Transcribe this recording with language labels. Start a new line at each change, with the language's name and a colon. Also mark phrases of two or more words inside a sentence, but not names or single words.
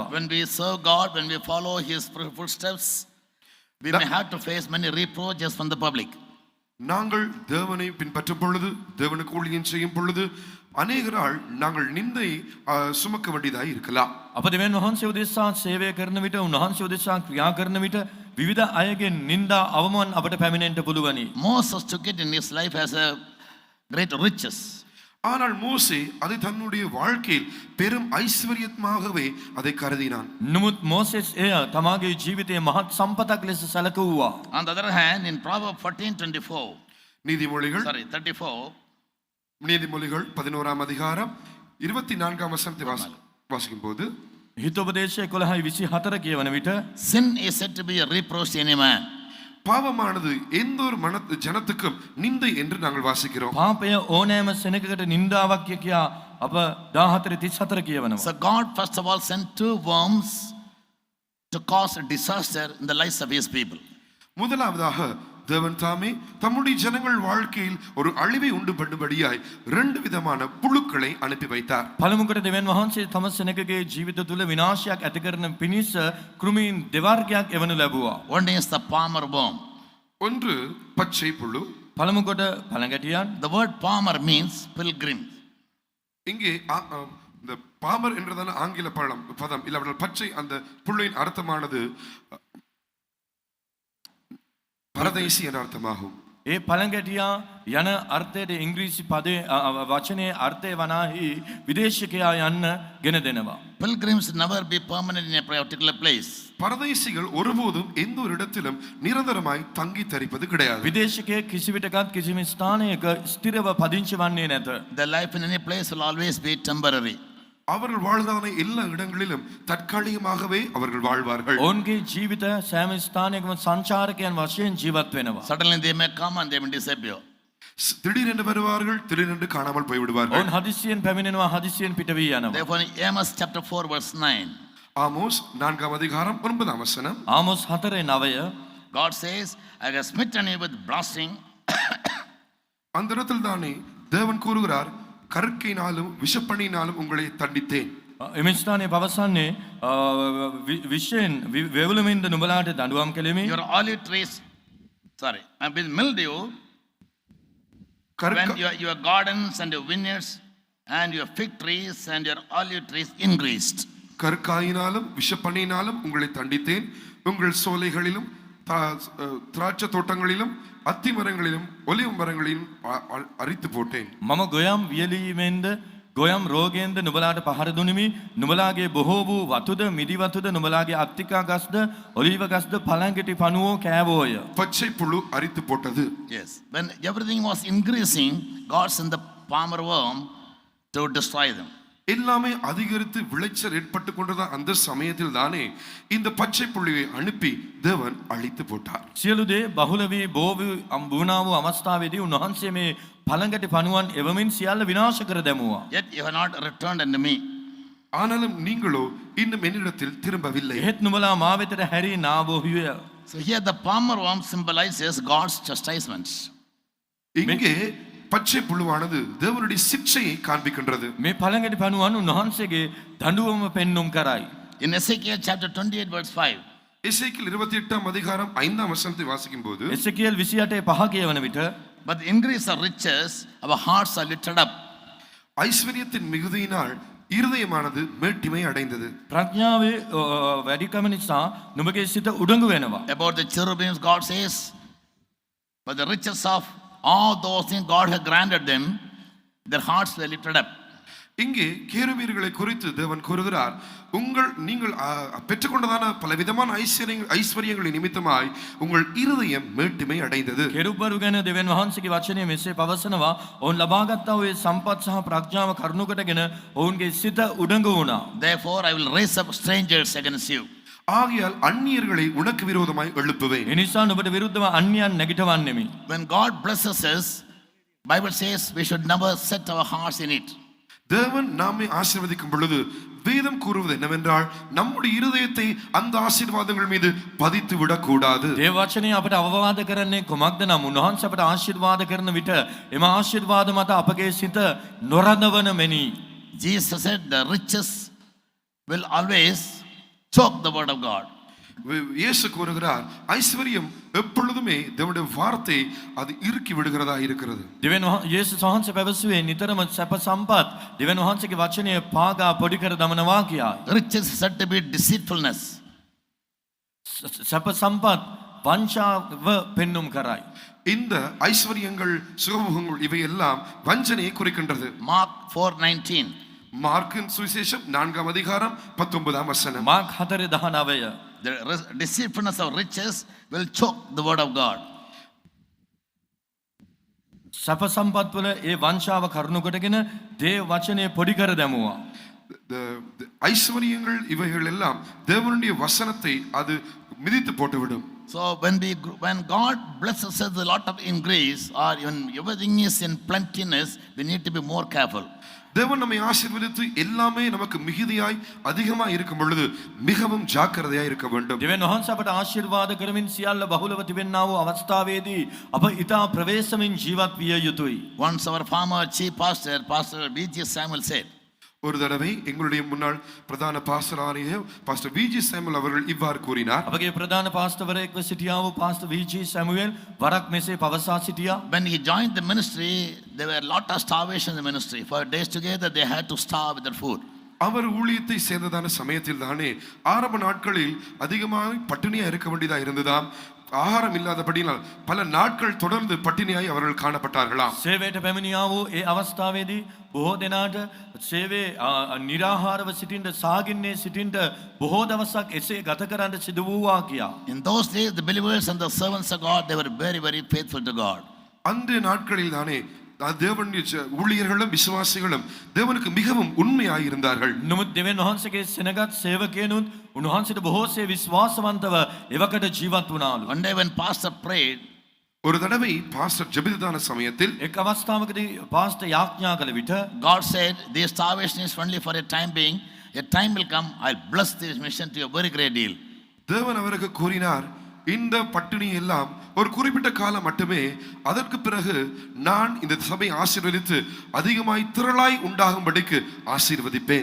English: When we serve God, when we follow His footsteps, we may have to face many reproaches from the public.
Tamil: நாங்கள் தேவனை பின்பற்றும் பொழுது, தேவனுக்கு ஊழியம் செய்யும் பொழுது அநேகரால் நாங்கள் நிந்தை சுமக்க வேண்டியதாக இருக்கலாம்.
Sinhala: අප දෙවියන් වහන්සේ උදෙසා සේවය කරන විට, උන්වහන්සේ උදෙසා ක්‍රියා කරන විට විවිධ අයගෙන් නින්දා අවමාන අපට පැමිණෙන්න පුළුවනි.
English: Moses took it in his life as a great riches.
Tamil: ஆனால் மோசே அதை தன்னுடைய வாழ்க்கையில் பெரும் ஐஸ்வர்யமாகவே அதை கருதினான்.
Sinhala: නමුත් මෝසෙස් එය තමාගේ ජීවිතයේ මහත් සම්පතක් ලෙස සැලකුවා.
English: On the other hand, in Proverbs 14:24,
Tamil: நீதிமொழிகள் 34, நீதிமொழிகள் 11ஆம் அதிகாரம் 24ஆம் வசனத்தை வாசிக்கும் போது
Sinhala: හිතෝපදේශ 11:24 කියවන විට
English: sin is said to be a reproach to any man.
Tamil: பாவமானது எந்த ஒரு ஜனத்துக்கும் நிந்தை என்று நாங்கள் வாசிக்கிறோம்.
Sinhala: පාපය ඕනෑම සෙනගකට නින්දාවක් කියා අප 14:34 කියවනවා.
English: So God first of all sent two worms to cause a disaster in the lives of His people.
Tamil: முதலாவதாக தேவன் தாமே தம்முடைய ஜனங்கள் வாழ்க்கையில் ஒரு அழிவை உண்டு பண்ணும்படியாய் ரெண்டு விதமான புழுக்களை அனுப்பி வைத்தார்.
Sinhala: පළමුවට දෙවියන් වහන්සේ තම සෙනගගේ ජීවිත තුල විනාශයක් ඇති කරන පිණිස කෘමීන් දෙවර්ගයක් එවනු ලැබුවා.
English: One is the palmer worm.
Tamil: ஒன்று பச்சை புழு.
Sinhala: පළමුකොට පළඟැටියන්.
English: The word palmer means pilgrim.
Tamil: இங்கே இந்த பாமர் என்றதான ஆங்கில பதம் இல்லாவிட்டால் பச்சை அந்த புள்ளின் அர்த்தமானது பரதேசி என்ற அர்த்தமாகும்.
Sinhala: ඒ පළඟැටියා යන අර්ථයට ඉංග්‍රීසි පදේ වචනේ අර්ථය වනාහි විදේශිකයා යන්න ගෙන දෙනවා.
English: Pilgrims never be permanent in a particular place.
Tamil: பரதேசிகள் ஒருபோதும் எந்த ஒரு இடத்திலும் நிரந்தரமாய் தங்கி தரிப்பது கிடையாது.
Sinhala: විදේශිකයෙක් කිසිවිටකත් කිසිම ස්ථානයක ස්ථිරව පදිංචි වන්නේ නැත.
English: Their life in any place will always be temporary.
Tamil: அவர்கள் வாழ்ந்தான எல்லா இடங்களிலும் தற்காலிகமாகவே அவர்கள் வாழ்வார்கள்.
Sinhala: ඔවුන්ගේ ජීවිත සෑම ස්ථානයකම සංචාරකයන් වශයෙන් ජීවත් වෙනවා.
English: Suddenly they may come and they may disappear.
Tamil: திடீரென்று வருவார்கள், திடீரென்று காணாமல் போய் விடுவார்கள்.
Sinhala: ඔවුන් හදිසියෙන් පැමිණෙනවා, හදිසියෙන් පිට වී යනවා.
English: Therefore in Amos chapter 4 verse 9,
Tamil: ஆமோஸ் 4ஆம் அதிகாரம் 9ஆம் வசனம்,
Sinhala: ආමොස් 4:9
English: God says, I have smitten you with blasting.
Tamil: அந்த இடத்தில் தானே தேவன் கூறுகிறார், கற்கையினாலும் விஷப்பணியினாலும் உங்களை தண்டித்தேன்.
Sinhala: එම ස්ථානයේ පවසන්නේ විශේෂයෙන් වේවුලමින්ද නුඹලාට දඬුවම් කෙලිමි.
English: Your olive trees, I will mildew when your gardens and your vineyards and your fig trees and your olive trees increased.
Tamil: கற்காயினாலும் விஷப்பணியினாலும் உங்களை தண்டித்தேன். உங்கள் சோலைகளிலும் திராட்சை தோட்டங்களிலும் அத்தி மரங்களிலும் ஒலிவ மரங்களிலும் அரித்து போட்டேன்.
Sinhala: මම ගොයම් වියලීමෙන්ද ගොයම් රෝගයෙන්ද නුඹලාට පහර දුනිමි. නුඹලාගේ බොහෝ වූ වතුද මිදි වතුද නුඹලාගේ අත්තිකා ගස්ද ඔලිව ගස්ද පළඟැටි පණුවෝ කෑවෝය.
Tamil: பச்சை புழு அரித்து போட்டது.
English: Yes, when everything was increasing, God sent the palmer worm to destroy them.
Tamil: எல்லாமே அதிகரித்து விளைச்சல் ஏற்பட்டு கொண்டதா அந்த சமயத்தில் தானே இந்த பச்சை புள்ளியை அனுப்பி தேவன் அழித்து போட்டார்.
Sinhala: සියලු දේ බහුල වී බෝ වූ වුණා වූ අවස්ථාවේදී උන්වහන්සේ මේ පළඟැටි පණුවන් එවමින් සියල්ල විනාශ කර දැමුවා.
English: Yet you have not returned unto me.
Tamil: ஆனாலும் நீங்களோ இன்னும் என்னிடத்தில் திரும்பவில்லை.
Sinhala: එහෙත් නුඹලා මා වෙතට හැරී නාවෝහිය.
English: So here the palmer worm symbolizes God's chastisements.
Tamil: இங்கே பச்சை புழுவானது தேவனுடைய சிக்ஷையை காண்பிக்கின்றது.
Sinhala: මේ පළඟැටි පණුවන් උන්වහන්සේගේ දඬුවම පෙන්눔 කරයි.
English: In Ezekiel chapter 28 verse 5,
Tamil: எசேக்கியேல் 28ஆம் அதிகாரம் 5ஆம் வசனத்தை வாசிக்கும் போது
Sinhala: එසේකියල් 28:5 කියවන විට
English: but the increase of riches, our hearts are lifted up.
Tamil: ஐஸ்வர்யத்தின் மிகுதியினால் இருதயமானது மேட்டிமை அடைந்தது.
Sinhala: ප්‍රඥාවේ වැඩිකම නිසා නුඹගේ සිත උඩඟු වෙනවා.
English: About the cherubims, God says, but the riches of all those things God had granted them, their hearts were lifted up.
Tamil: இங்கே கேருபீர்களை குறித்து தேவன் கூறுகிறார், நீங்கள் பெற்றுக்கொண்டதான பலவிதமான ஐஸ்வர்யங்களின் நிமித்தமாய் உங்கள் இருதயம் மேட்டுமை அடைந்தது.
Sinhala: කෙරුබ්බරු ගැන දෙවියන් වහන්සේගේ වචනය මෙසේ පවසනවා. ඔවුන් ලබාගත්තා වූ සම්පත් සහ ප්‍රඥාව කරුණු කොටගෙන ඔවුන්ගේ සිත උඩඟු වුණා.
English: Therefore I will raise up strangers against you.
Tamil: ஆகையால் அந்நியர்களை உனக்கு விரோதமாய் எழுப்புவேன்.
Sinhala: ඒ නිසා නුඹට විරුද්ධව අන්‍යයන් නැගිටවන්නෙමි.
English: When God blesses us, Bible says we should never set our hearts in it.
Tamil: தேவன் நம்மை ஆசீர்வதிக்கும் பொழுது வேதம் கூறுவது என்னவென்றால் நம்முடைய இருதயத்தை அந்த ஆசீர்வாதங்கள் மீது பதித்து விடக்கூடாது.
Sinhala: දේව වචනය අපට අවවාද කරන්නේ කුමක්ද නම් උන්වහන්සේ අපට ආශිර්වාද කරන විට එම ආශිර්වාද මත අපගේ සිත නොරඳවන මෙනි.
English: Jesus said the riches will always choke the word of God.
Tamil: இயேசு கூறுகிறார், ஐஸ்வர்யம் எப்பொழுதுமே தேவனுடைய வார்த்தை அது இறுக்கி விடுகிறதா இருக்கிறது.
Sinhala: දෙවියන් යේසුස් වහන්සේ පැවසුවේ නිතරම සැප සම්පත් දෙවියන් වහන්සේගේ වචනය පාගා පොඩි කර දමනවා කියායි.
English: Riches is said to be deceitfulness.
Sinhala: සැප සම්පත් වංචාව පෙන්눔 කරයි.
Tamil: இந்த ஐஸ்வர்யங்கள் சுகபோகங்கள் இவையெல்லாம் வஞ்சனையை குறிக்கின்றது.
English: Mark 4:19.
Tamil: மார்க்கின் சுவிசேஷம் 4ஆம் அதிகாரம் 19ஆம் வசனம்.
Sinhala: මාර්ක් 4:19.
English: The deceitfulness of riches will choke the word of God.
Sinhala: සැප සම්පත් වල ඒ වංචාව කරුණු කොටගෙන දේව වචනය පොඩි කර දැමුවා.
Tamil: ஐஸ்வர்யங்கள் இவைகள் எல்லாம் தேவனுடைய வசனத்தை அது மிதித்து போட்டுவிடும்.
English: So when God blesses us a lot of increase, or when everything is in plentiness, we need to be more careful.
Tamil: தேவன் நம்மை ஆசீர்வதித்து எல்லாமே நமக்கு மிகுதியாய் அதிகமாய் இருக்கும் பொழுது மிகவும் ஜாக்கிரதையாய் இருக்க வேண்டும்.
Sinhala: දෙවියන් වහන්සේ අපට ආශිර්වාද කරමින් සියල්ල බහුලව තිබෙනා වූ අවස්ථාවේදී අප ඊටා ප්‍රවේශමින් ජීවත් විය යුතුයි.
English: Once our former chief pastor, Pastor V.G. Samuel said,
Tamil: ஒரு தடவை எங்களுடைய முன்னாள் பிரதான பாஸ்டராகிய பாஸ்டர் விஜி சாமுவேல் அவர்கள் இவ்வாறு கூறினார்.
Sinhala: අපගේ ප්‍රධාන පාස්ටර්වරයෙක්ව සිටියා වූ පාස්ටර් V.G. සැමුවෙල් වරක් මෙසේ පවසා සිටියා.
English: when he joined the ministry, there were a lot of starvation in the ministry. For days together they had to starve without food.
Tamil: அவர் ஊழியத்தை சேர்ந்ததான சமயத்தில் தானே ஆரம்ப நாட்களில் அதிகமாக பட்டினியா இருக்க வேண்டியதா இருந்ததாம். ஆகாரம் இல்லாதபடியால் பல நாட்கள் தொடர்ந்து பட்டினியாய் அவர்கள் காணப்பட்டார்களாம்.
Sinhala: සේවයට පැමිණියා වූ ඒ අවස්ථාවේදී බොහෝ දෙනාට සේවයේ निराहारව සිටින්න සාගින්නේ සිටින්න බොහෝ දවසක් එසේ ගත කරන්න සිදු වූවා කියා.
English: In those days the believers and the servants of God, they were very, very faithful to God.
Tamil: அந்த நாட்களில் தானே தேவனுடைய ஊழியர்களும் விசுவாசிகளும் தேவனுக்கு மிகவும் உண்மையாய் இருந்தார்கள்.
Sinhala: නමුත් දෙවියන් වහන්සේගේ සෙනගත් සේවකයනුත් උන්වහන්සේට බොහෝසේ විශ්වාසවන්තව එවකට ජීවත් වුණාලු.
English: One day when pastor prayed,
Tamil: ஒரு தடவை பாஸ்டர் ஜெபித்ததான சமயத்தில்
Sinhala: එක් අවස්ථාවකදී පාස්ටර් යාඥා කළ විට
English: God said, this starvation is only for a time being. A time will come, I'll bless this mission to a very great deal.
Tamil: தேவன் அவருக்கு கூறினார், இந்த பட்டினி எல்லாம் ஒரு குறிப்பிட்ட காலம் மட்டுமே, அதற்கு பிறகு நான் இந்த சபை ஆசீர்வதித்து அதிகமாய் திரளாய் உண்டாகும்படிக்கு ஆசீர்வதிப்பேன்.